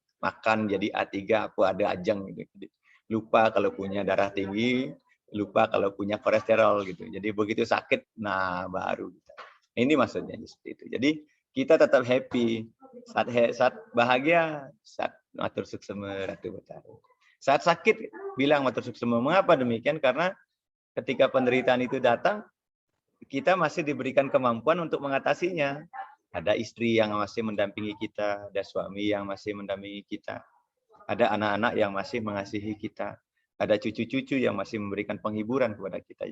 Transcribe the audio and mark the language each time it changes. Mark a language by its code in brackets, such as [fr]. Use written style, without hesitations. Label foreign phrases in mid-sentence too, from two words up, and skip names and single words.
[id] Makan jadi A3, apa ada ajang gitu. Lupa kalau punya darah tinggi, lupa kalau punya kolesterol gitu. Jadi begitu sakit, nah baru kita. Ini maksudnya seperti itu. Jadi kita tetap happy. Saat bahagia, saat [ban] matur suksema Ratu Betara. [id] Saat sakit, bilang [ban] matur suksema. [id] Mengapa demikian? Karena ketika penderitaan itu datang, kita masih diberikan kemampuan untuk mengatasinya. Ada istri yang masih mendampingi kita, ada suami yang masih mendampingi kita, ada anak-anak yang masih mengasihi kita, ada cucu-cucu yang masih memberikan penghiburan kepada kita.